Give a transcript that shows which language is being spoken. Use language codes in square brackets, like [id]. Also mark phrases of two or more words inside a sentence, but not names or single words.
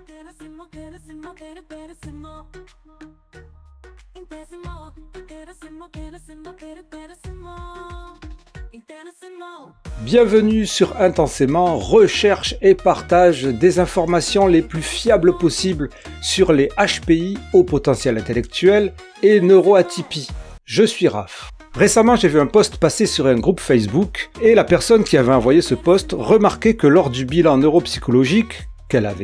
[fr] Carissimo, carissimo, carissimo. Intensimo, carissimo, carissimo, carissimo. Intensimo. Bienvenue sur Intensément, recherche et partage des informations les plus fiables possibles sur les HPI, haut potentiel intellectuel, et neuroatypie. Je suis Raph. Récemment, j'ai vu un post passer sur un groupe Facebook et la personne qui avait envoyé ce post remarquait que lors du bilan neuropsychologique qu'elle avait